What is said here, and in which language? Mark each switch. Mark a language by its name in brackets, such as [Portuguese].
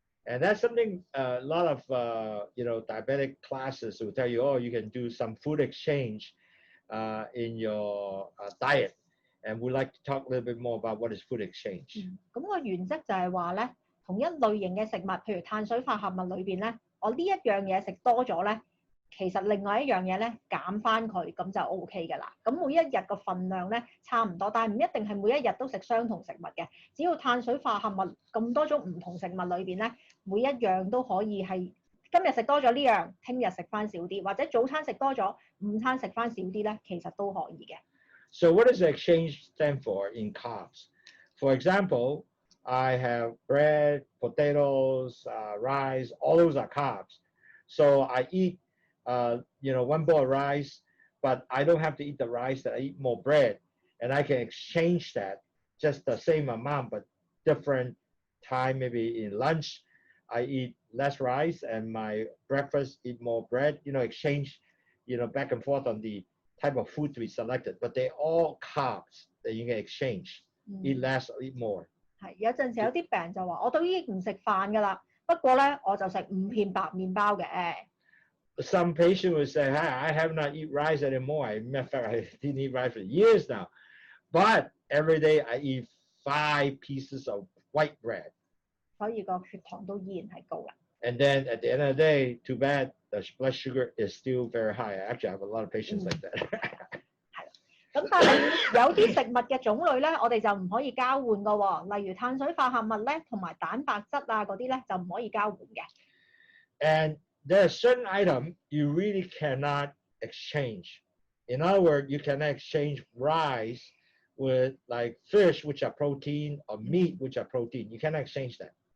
[English] And that's something a lot of diabetic classes will tell you, oh, you can do some food exchange in your diet. And we'd like to talk a little bit more about what is food exchange. [Cantonese] 咁個原則就係話咧，同一類型嘅食物，譬如碳水化合物裏邊咧，我呢一樣嘢食多咗咧，其實另外一樣嘢咧減翻佢，咁就 OK 㗎啦。咁每一日個份量咧差唔多，但係唔一定係每一日都食相同食物嘅。只要碳水化合物咁多種唔同食物裏邊咧，每一樣都可以係今日食多咗呢樣，聽日食翻少啲，或者早餐食多咗，午餐食翻少啲咧，其實都可以嘅。 [English] So what does exchange stand for in carbs? For example, I have bread, potatoes, rice, all those are carbs. So I eat one bowl of rice, but I don't have to eat the rice, that I eat more bread. And I can exchange that, just the same amount, but different time, maybe in lunch, I eat less rice and my breakfast eat more bread, exchange, back and forth on the type of food to be selected, but they all carbs that you can exchange, eat less or eat more. [Cantonese] 係有陣時有啲病人就話：我都已經唔食飯㗎啦，不過咧我就食5片白麵包嘅。 [English] Some patient will say, "Hi, I have not eat rice anymore. In fact, I didn't eat rice for years now, but every day I eat 5 pieces of white bread." [Cantonese] 所以個血糖都依然係高啦。 [English] And then at the end of the day, too bad, the blood sugar is still very high. Actually, I have a lot of patients like that. [Cantonese] 係啦，咁但係有啲食物嘅種類咧，我哋就唔可以交換㗎喎。例如碳水化合物咧，同埋蛋白質啊嗰啲咧，就唔可以交換嘅。 [English] And there are certain items you really cannot exchange. In other words, you cannot exchange rice with like fish, which are protein, or meat, which are protein. You cannot exchange that.